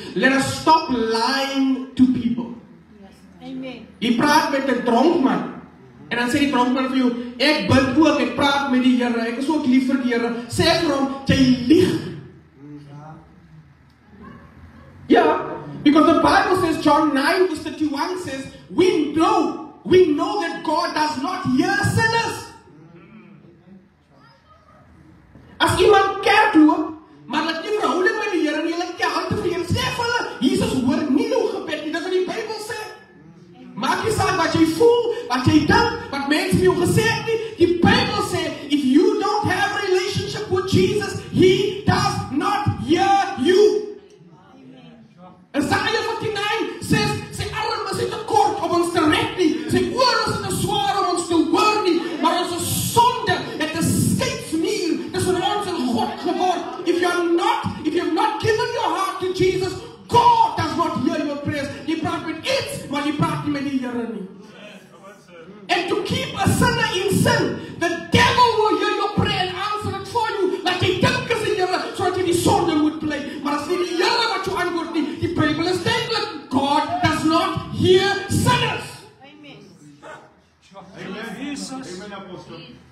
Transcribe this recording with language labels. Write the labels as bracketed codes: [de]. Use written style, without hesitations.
[en] Let us stop lying to people. [af] Yes. Amen. Jy praat met 'n dronk man. En dan sê die dronk man vir jou, ek bid ook, ek praat met die Here, ek is ook lief vir die Here. Sê vir hom, jy lieg. [en] Yeah, because the Bible says, John 9 verse 31 says, we know that God does not hear sinners. [af] As iemand kerk loop, maar dat nie verhouding met die Here nie, hulle het die hande vir hom, sê vir hulle, Jesus hoor nie nou gebed nie, dis wat die Bybel sê. Maak nie saak wat jy voel, wat jy dink, wat mense vir jou gesê het nie, die Bybel sê, [en] if you don't have a relationship with Jesus, He does not hear you. Isaiah 59 says, [af] sy arm is nie te kort om ons te red nie, sy oor is nie te swaar om ons te hoor nie, maar ons is sonde, het is skeidsmuur tussen ons en God geword. [en] If you have not given your heart to Jesus, God does not hear your prayers. [af] Jy praat met iets, maar jy praat nie met die Here nie. [en] And to keep a sinner in sin, the devil will hear your prayer and answer it for you, like [af] jy dink is die Here, so dat jy die sonde moet [en] play. [af] Maar as nie die Here wat jou antwoord nie, die Bybel is duidelik, [en] God does not hear sinners. [af] Amen. Amen. Amen, Apostle.